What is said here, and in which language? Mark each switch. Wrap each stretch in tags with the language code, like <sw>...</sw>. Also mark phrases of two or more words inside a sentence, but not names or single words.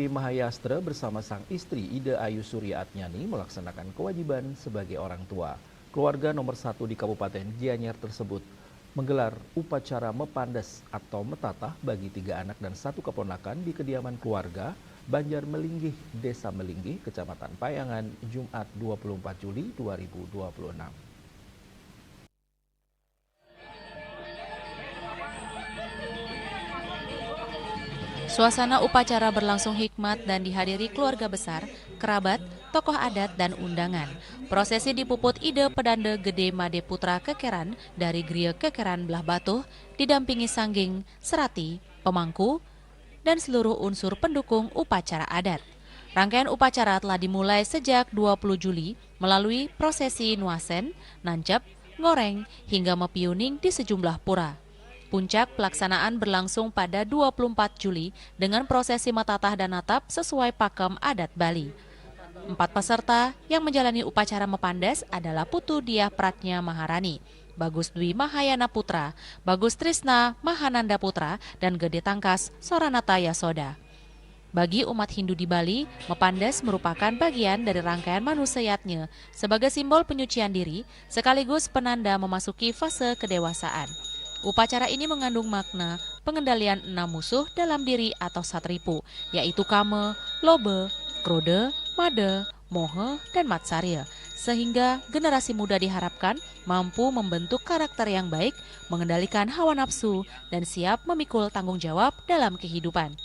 <id>Mahayastra bersama sang istri Ida Ayu Suryaatnyani melaksanakan kewajiban sebagai orang tua. Keluarga nomor 1 di Kabupaten Gianyar tersebut menggelar upacara mepandes atau metatah bagi 3 anak dan 1 keponakan di kediaman keluarga Banjar Melinggih, Desa Melinggih, Kecamatan Payangan, Jumat 24 Juli 2026. Suasana upacara berlangsung hikmat dan dihadiri keluarga besar, kerabat, tokoh adat, dan undangan. Prosesi dipuput Ide Pedande Gede Made Putra Kekeran dari Gria Kekeran Belah Batuh, didampingi Sangging, Serati, Pemangku, dan seluruh unsur pendukung upacara adat. Rangkaian upacara telah dimulai sejak 20 Juli melalui prosesi nuasen, nancap, ngoreng, hingga mepiuning di sejumlah pura. Puncak pelaksanaan berlangsung pada 24 Juli dengan prosesi metatah dan natap sesuai pakem adat Bali. 4 peserta yang menjalani upacara mepandes adalah Putu Diah Pratnya Maharani, Bagus Dwi Mahayana Putra, Bagus Trisna Mahananda Putra, dan Gede Tangkas Soranata Yasoda. Bagi umat Hindu di Bali, mepandes merupakan bagian dari rangkaian manusiatnya sebagai simbol penyucian diri sekaligus penanda memasuki fase kedewasaan. Upacara ini mengandung makna pengendalian 6 musuh dalam diri atau satripu, yaitu Kame, Lobe, Krode, Made, Mohe, dan Matsarya, sehingga generasi muda diharapkan mampu membentuk karakter yang baik, mengendalikan hawa nafsu, dan siap memikul tanggung jawab dalam kehidupan.</id>